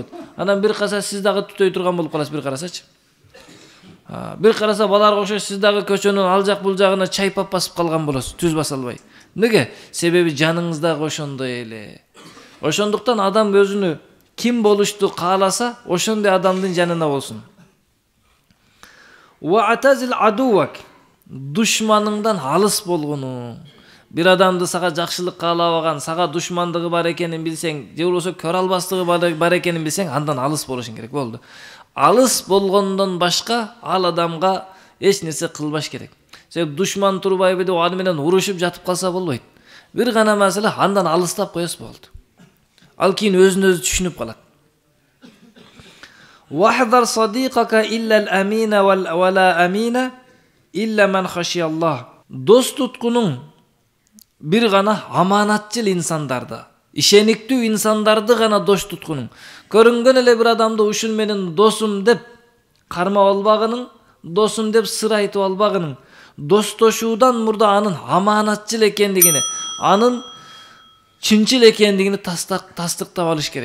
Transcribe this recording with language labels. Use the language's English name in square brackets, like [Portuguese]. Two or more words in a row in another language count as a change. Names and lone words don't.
[Kyrgyz] Анан бир караса сиз дагы түтөй турган болуп каласыз, бир карасачы. Бир караса баларга окшош сиз дагы көчөнүн ал жак бул жагына чайпап басып калган болосуз, түз баса албай. Неге? Себеби жаныңыз дагы ошондой эле. Ошондуктан адам өзүнү ким болушту кааласа, ошондой адамдын жанына болсун. [Arabic] واعتزل عدوك. [Kyrgyz] Душманыңдан алыс болгону. Бир адамды сага жакшылык каалабаган, сага душмандыгы бар экенин билсең, же болбосо көрө албастыгы бар экенин билсең, андан алыс болушуң керек болду. Алыс болгондон башка ал адамга эч нерсе кылбаш керек. Себеби душман турбайбы деп аны менен урушуп жатып калса болбойт. Бир гана маселе андан алыстап коесуз болду. Ал кийин өзүн-өзү түшүнүп калат. [Arabic] واحذر صديقك إلا الأمين ولا أمين إلا من خشي الله. [Kyrgyz] Дос туткунуң бир гана аманатчыл инсандарды, ишениктүү инсандарды гана дос туткунуң. Көрүнгөн эле бир адамды ушул менен досум деп кармап албагының, досум деп сыр айтып албагының, достошуудан мурда анын аманатчыл экендигине, анын чынчыл экендигини тастыктап алыш керек.